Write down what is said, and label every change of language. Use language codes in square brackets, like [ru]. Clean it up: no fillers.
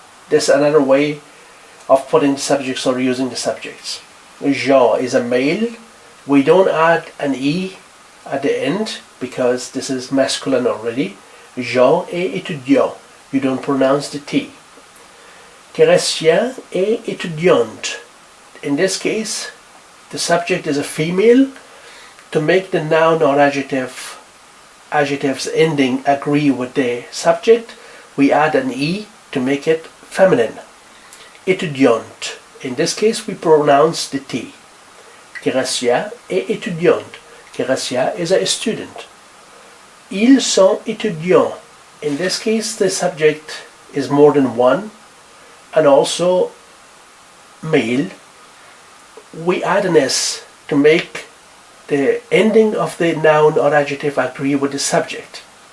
[en] This is another way of putting the subjects or using the subjects. Jean is a male. We don't add an E at the end because this is masculine already. [fr] Jean est étudiant. [en] You don't pronounce the T. [fr] Chrétien est étudiante. [en] In this case, the subject is a female. To make the noun or adjectives ending agree with the subject, we add an E to make it feminine. Étudiante. In this case, we pronounce the T. [fr] Chrétien est étudiante. [en] Chrétien is a student. [fr] Ils sont étudiants. [en] In this case, the subject is more than one and also male. We add an S to make the ending of the noun or adjective agree with the subject.